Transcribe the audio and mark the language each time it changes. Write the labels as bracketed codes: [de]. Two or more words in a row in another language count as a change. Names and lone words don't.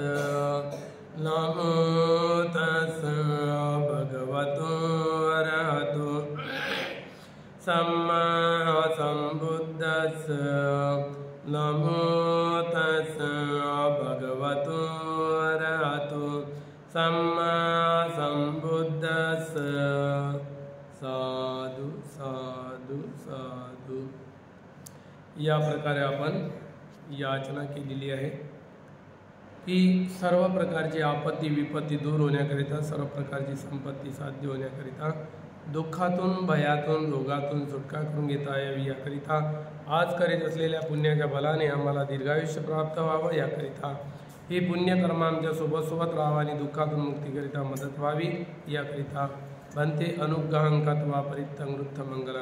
[pi] नमो तस् भगवतो अरहतो सम्मा सम्बुद्धस्स। नमो तस् भगवतो अरहतो सम्मा सम्बुद्धस्स। साधु साधु साधु। [mr] या प्रकारे आपण याचना केलेली आहे की सर्व प्रकारची आपत्ती विपत्ती दूर होण्याकरिता, सर्व प्रकारची संपत्ती साध्य होण्याकरिता, दुःखातून भयातून रोगातून सुटका करून घेता यावी याकरिता, आज करीत असलेल्या पुण्याच्या बलाने आम्हाला दीर्घायुष्य प्राप्त व्हावं याकरिता, हे पुण्यकर्म आमच्या सोबत राहावं आणि दुःखातून मुक्तीकरिता मदत व्हावी याकरिता [pi] बनते अनुग्रहंकत्वा परित्तं वृत्तमंगलम।